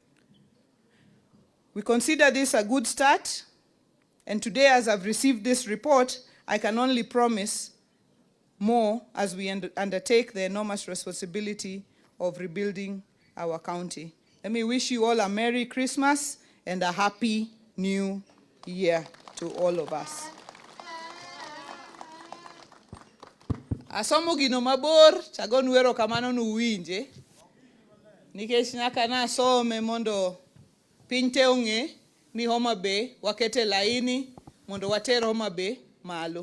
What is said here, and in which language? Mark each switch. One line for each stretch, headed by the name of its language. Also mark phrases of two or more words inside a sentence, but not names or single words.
English: We consider this a good start, and today as I've received this report, I can only promise more as we undertake the enormous responsibility of rebuilding our county. Let me wish you all a Merry Christmas and a Happy New Year to all of us.
Luo (Kenya and Tanzania): Asomo gino mabor, chagon wero kamano nuwinje. Nikech nyaka na asome mondo pinte ong'e ni Homabay wakete laini mondo water Homabay malo.